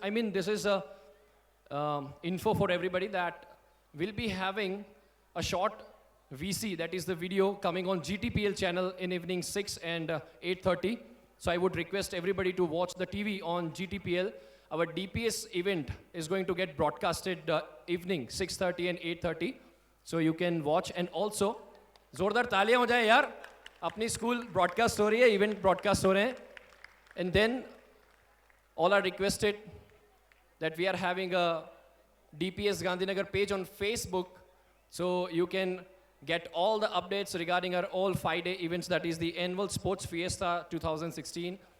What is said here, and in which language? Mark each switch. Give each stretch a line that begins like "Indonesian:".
English: I mean, this is a info for everybody that we'll be having a short VC, that is the video coming on GTPL channel in evening 6 and 8:30. So I would request everybody to watch the TV on GTPL. Our DPS event is going to get broadcasted evening 6:30 and 8:30. So you can watch, and also
Hindi: जोरदार तालियां हो जाए यार, अपनी school broadcast हो रही है, event broadcast हो रहे हैं.
English: And then all are requested that we are having a DPS Gandhinagar page on Facebook, so you can get all the updates regarding our all 5-day events, that is the annual Sports Fiesta 2016.